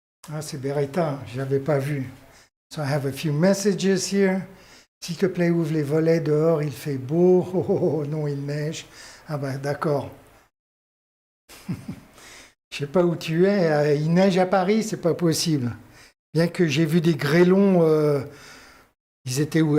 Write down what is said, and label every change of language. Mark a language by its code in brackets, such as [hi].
[fr] Ah, c'est Beretta, je n'avais pas vu. [en] So I have a few messages here. [fr] S'il te plaît, ouvre les volets dehors, il fait beau. Oh, oh, oh, non, il neige. Ah ben d'accord. Je sais pas où tu es. Il neige à Paris, c'est pas possible. Bien que j'ai vu des grêlons, ils étaient où?